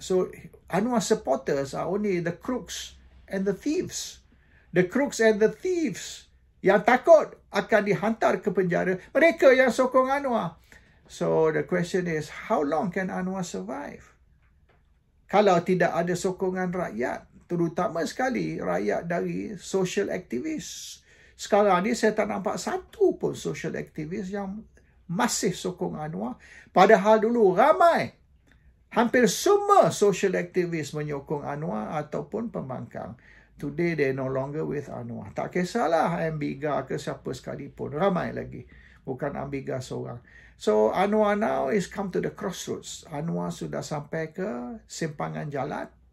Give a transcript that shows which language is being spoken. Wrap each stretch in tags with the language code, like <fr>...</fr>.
<en>So, Anwar supporters are only the crooks and the thieves. The crooks and the thieves</en> <ms>yang takut akan dihantar ke penjara, mereka yang sokong Anwar.</ms> <en>So the question is, how long can Anwar survive?</en> <ms>Kalau tidak ada sokongan rakyat, terutama sekali rakyat dari social activists. Sekarang ni saya tak nampak satu pun social activist yang masih sokong Anwar. Padahal dulu ramai, hampir semua social activist menyokong Anwar ataupun pembangkang.</ms> <en>Today they no longer with Anwar.</en> <ms>Tak kisahlah Ambiga ke siapa sekalipun. Ramai lagi. Bukan Ambiga seorang.</ms> <en>So Anwar now is come to the crossroads.</en> <ms>Anwar sudah sampai ke simpangan jalan.</ms>